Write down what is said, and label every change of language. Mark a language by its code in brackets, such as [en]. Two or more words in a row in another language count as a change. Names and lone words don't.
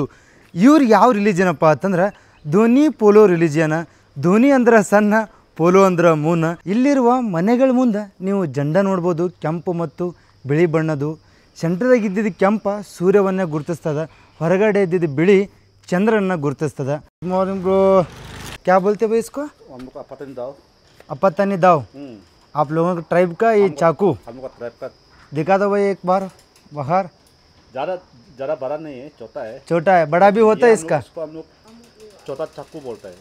[kn] ಇವ್ರು ಯಾವ ರಿಲಿಜಿಯನ್ ಅಪ್ಪ ಅಂತಂದ್ರೆ ಧೋನಿ ಪೋಲೋ ರಿಲಿಜಿಯನ. ಧೋನಿ ಅಂದ್ರೆ ಸಣ್ಣ, ಪೋಲೋ ಅಂದ್ರೆ ಮೂನ್. ಇಲ್ಲಿರುವ ಮನೆಗಳ ಮುಂದೆ ನೀವು ಜಂಡ ನೋಡ್ಬೋದು, ಕೆಂಪು ಮತ್ತು ಬಿಳಿ ಬಣ್ಣದ್ದು. ಸೆಂಟ್ರದಾಗ ಇದ್ದಿದ್ದು ಕೆಂಪ ಸೂರ್ಯವನ್ನೇ ಗುರುತಿಸ್ತದ. ಹೊರಗಡೆ ಇದ್ದಿದ್ದು ಬಿಳಿ ಚಂದ್ರನ್ನ ಗುರುತಿಸ್ತದ. [en] good morning bro. [hi] क्या बोलते भाई इसको? हम लोग का अपतानी दाव. अपतानी दाव. आप लोगों का ट्राइब का ये चाकू हम लोग का ट्राइब का दिखा दो भाई एक बार बाहर. ज़्यादा बड़ा नहीं है, छोटा है. छोटा है, बड़ा भी होता है इसका. इसको हम लोग छोटा चाकू बोलते हैं.